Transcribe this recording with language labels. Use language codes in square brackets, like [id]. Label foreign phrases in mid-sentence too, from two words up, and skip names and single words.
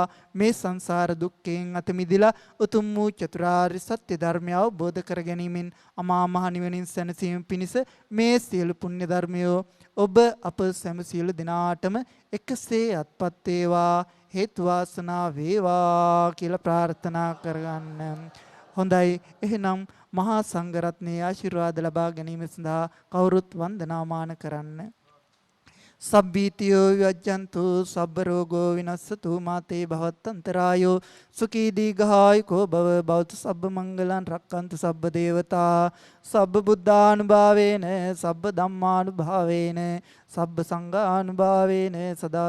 [si] මේ සංසාර දුක්ඛයෙන් අත මිදලා උතුම් වූ චතුරාර්ය සත්‍ය ධර්මය අවබෝධ කර ගැනීමෙන් අමා මහ නිවනින් සැනසීම පිණිස මේ සියලු පුණ්‍ය ධර්මයෝ ඔබ අප සැම සියලු දෙනාටම එකසේ අත්පත් වේවා. හේතු වාසනා වේවා කියලා ප්‍රාර්ථනා කරගන්න. හොඳයි. එහෙනම් මහා සංඝරත්නයේ ආශිර්වාද ලබා ගැනීම සඳහා කවුරුත් වන්දනාමාන කරන්න. [pi] සබ්බීතියෝ විවජ්ජන්තු සබ්බ රෝගෝ විනස්සතු මාතේ භවත්තන්තරායෝ සුඛී දීඝායුකෝ භව භවතු සබ්බ මංගලං රක්칸තු සබ්බ දේවතා සබ්බ බුද්ධානුභාවේන සබ්බ ධම්මානුභාවේන සබ්බ සංඝානුභාවේන සදා